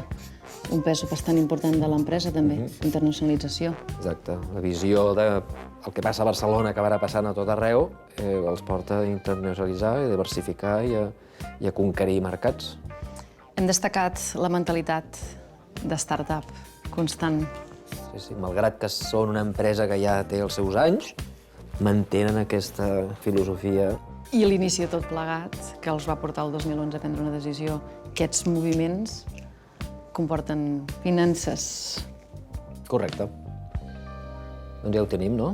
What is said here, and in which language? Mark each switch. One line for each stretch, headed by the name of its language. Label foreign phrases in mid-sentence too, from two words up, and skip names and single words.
Catalan: Un pes bastant important de l'empresa, també, internacionalització. Exacte. La visió del que passa a Barcelona acabarà passant a tot arreu, els porta a internacionalitzar, a diversificar i a conquerir mercats. Hem destacat la mentalitat de start-up constant. Sí, malgrat que són una empresa que ja té els seus anys, mantenen aquesta filosofia. I l'inici de tot plegat, que els va portar el 2011 a prendre una decisió. Aquests moviments comporten finances. Correcte. Doncs ja ho tenim, no?